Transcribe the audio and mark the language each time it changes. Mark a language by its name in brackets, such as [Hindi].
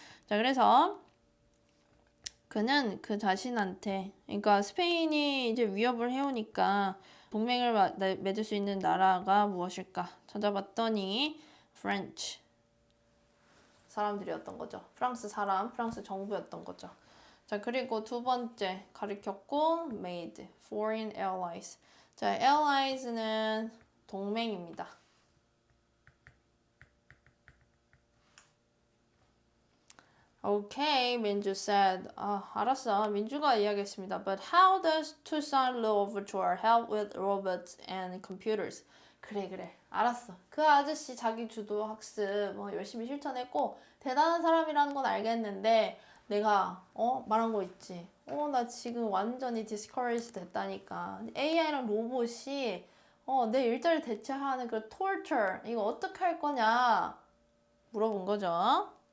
[Korean] 자, 그래서 그는 그 자신한테 그러니까 스페인이 이제 위협을 해오니까 동맹을 맺을 수 있는 나라가 무엇일까 찾아봤더니 French 사람들이었던 거죠. 프랑스 사람, 프랑스 정부였던 거죠. 자, 그리고 두 번째 가르쳤고 [English] made foreign allies. [Korean] 자, allies는 동맹입니다. [English] Okay, 민주 said. [Korean] 알았어. 민주가 이야기했습니다. [English] But how does Toussaint Louverture help with robots and computers? [Korean] 그래. 알았어. 그 아저씨 자기 주도 학습 열심히 실천했고 대단한 사람이라는 건 알겠는데 내가 말한 거 있지. 나 지금 완전히 discouraged 됐다니까. AI랑 로봇이 내 일자리를 대체하는 그 torture 이거 어떻게 할 거냐 물어본 거죠.